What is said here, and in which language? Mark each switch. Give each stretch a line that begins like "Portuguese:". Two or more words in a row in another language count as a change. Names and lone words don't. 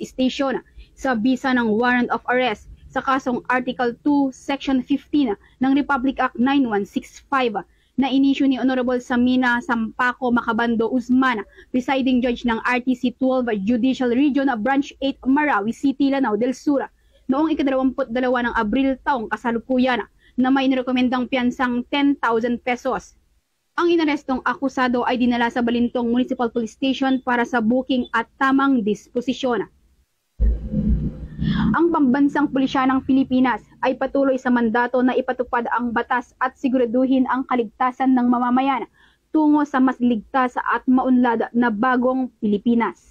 Filipino: Station sa bisa ng
English: warrant of arrest
Filipino: sa kasong Article 2, Section 15 ng Republic Act 9165 na inisyu ni Honorable Samina Sampaco Macabando Uzman,
English: presiding judge
Filipino: ng RTC 12 Judicial Region Branch 8 Marawi City, Lanao del Sur noong ika-22 ng Abril taong kasalukuyan na may nirekomendang piyansang 10,000 pesos. Ang inarestong akusado ay dinala sa Balintong Municipal Police Station para sa booking at tamang disposisyon. Ang Pambansang Pulisya ng Pilipinas ay patuloy sa mandato na ipatupad ang batas at siguraduhin ang kaligtasan ng mamamayan tungo sa mas ligtas at maunlad na bagong Pilipinas.